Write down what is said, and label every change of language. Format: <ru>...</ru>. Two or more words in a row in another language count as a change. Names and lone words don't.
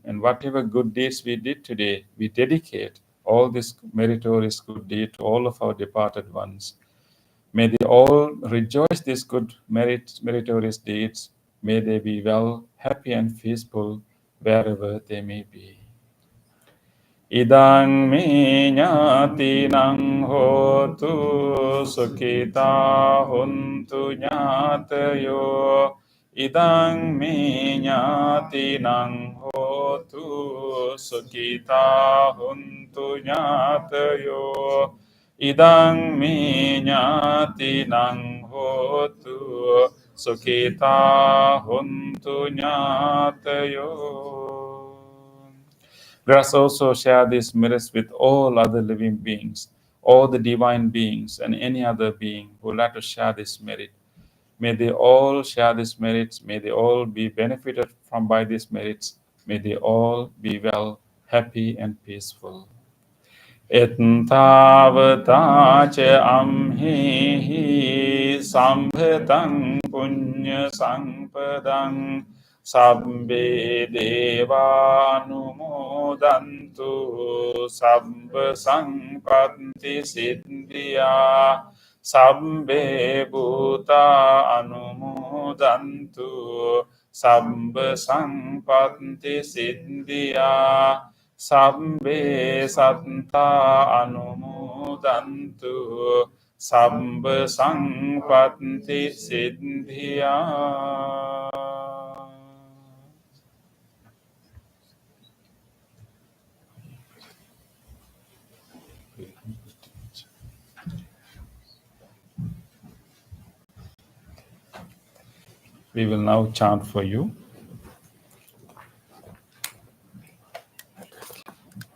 <en>And whatever good deeds we did today, we dedicate all this meritorious good deed to all of our departed ones. May they all rejoice these good meritorious deeds. May they be well, happy, and peaceful wherever they may be.</en> <pi>Idang me ñātinang hotu sukhita huntu ñātayo. Idang me ñātinang hotu sukhita huntu ñātayo. Idang me ñātinang hotu sukhita huntu ñātayo.</pi> <en>Let us also share these merits with all other living beings, all the divine beings, and any other being who would like to share this merit. May they all share these merits. May they all be benefited by these merits. May they all be well, happy, and peaceful.</en> <pi>Ettavata ca amhihi sambhatang punya sampadang sabbe deva anumodantu sabba sampatti siddhya sabbe bhuta anumodantu sabba sampatti siddhya sabbe satta anumodantu sabba sampatti siddhya.</pi> <en>We will now chant for you.</en>